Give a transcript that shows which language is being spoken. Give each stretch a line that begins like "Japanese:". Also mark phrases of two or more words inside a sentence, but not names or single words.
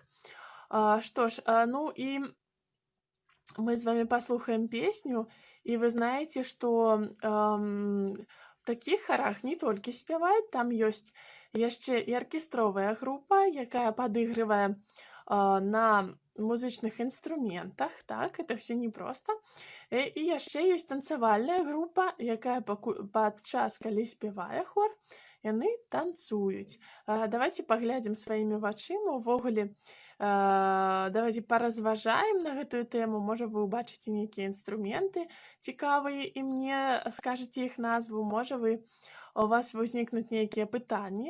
Belarusian: Што ж, ну і мы з вами паслухаем песню, і вы знаеце, што в такіх харах не толькі спяваюць, там ёсць яшчэ і аркестровая група, якая падыгрывае на музычных інструментах,
Russian: так, это все непросто.
Belarusian: І яшчэ ёсць танцавальная група, якая падчас, калі спявае хор, яны танцуюць. Давайте паглядзім сваімі вачыма, увогуле, давайте паразважаем на гэтую тэму, можа вы ўбачыце нейкія інструменты цікавыя і мне скажаце іх назву, можа у вас узнікнуць нейкія пытанні.